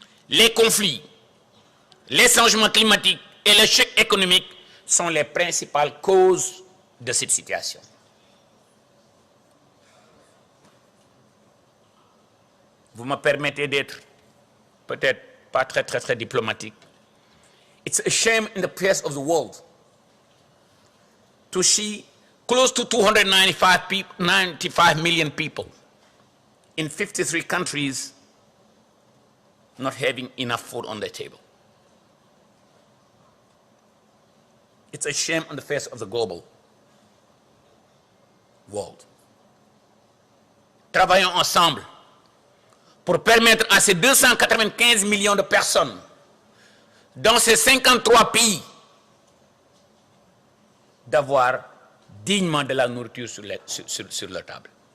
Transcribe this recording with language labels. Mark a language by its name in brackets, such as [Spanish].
[French] Les conflits, les changements climatiques et le choc économique sont les principales causes de cette situation. Vous me permettez d'être peut-être pas très diplomatique. [English] It's a shame in the face of the world to see close to 295 million people in 53 countries not having enough food on their table. It's a shame on the face of the global world. [French] Travaillons ensemble pour permettre à ces 295 millions de personnes dans ces 53 pays d'avoir dignement de la nourriture sur leur table.